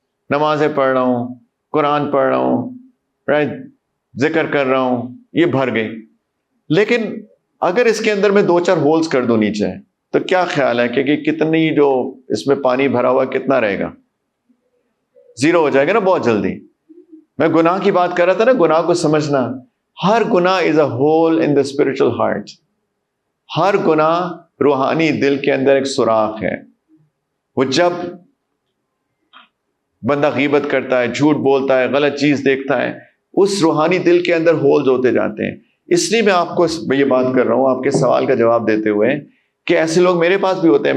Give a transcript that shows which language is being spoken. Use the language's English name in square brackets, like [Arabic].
[Urdu] نمازیں پڑھ رہا ہوں، قرآن پڑھ رہا ہوں، رائٹ، ذکر کر رہا ہوں، یہ بھر گئی. لیکن اگر اس کے اندر میں 2-4 ہولز کر دوں نیچے، تو کیا خیال ہے کہ کتنی جو اس میں پانی بھرا ہوا کتنا رہے گا؟ 0 ہو جائے گا نا بہت جلدی. میں گناہ کی بات کر رہا تھا نا، گناہ کو سمجھنا. ہر گناہ [English] Is a hole in the spiritual heart. [Urdu] ہر گناہ روحانی دل کے اندر ایک سوراخ ہے. وہ جب بندہ غیبت کرتا ہے، جھوٹ بولتا ہے، غلط چیز دیکھتا ہے، اس روحانی دل کے اندر ہولز ہوتے جاتے ہیں. اس لیے میں آپ کو یہ بات کر رہا ہوں آپ کے سوال کا جواب دیتے ہوئے کہ ایسے لوگ میرے پاس بھی ہوتے ہیں.